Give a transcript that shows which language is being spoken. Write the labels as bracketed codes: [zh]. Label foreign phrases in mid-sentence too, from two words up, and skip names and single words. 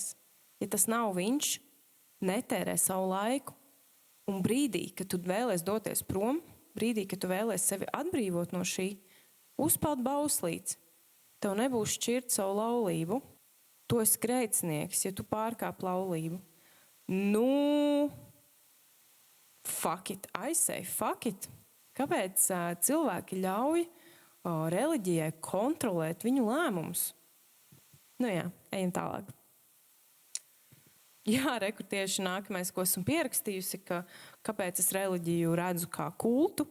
[lv] Ja tas nav viņš, netērē savu laiku. Un brīdī, kad tu vēlies doties prom, brīdī, kad tu vēlies sevi atbrīvot no šī, uzpeld bauslītes. Tev nebūs šķirt savu laulību. Tu esi grēcinieks, ja tu pārkāp laulību. [en] Fuck it. I say fuck it. [lv] Kāpēc cilvēki ļauj reliģijai kontrolēt viņu lēmumus? Ejam tālāk. Jā, rekur tieši nākamais, ko esmu pierakstījusi, kāpēc es reliģiju redzu kā kultu.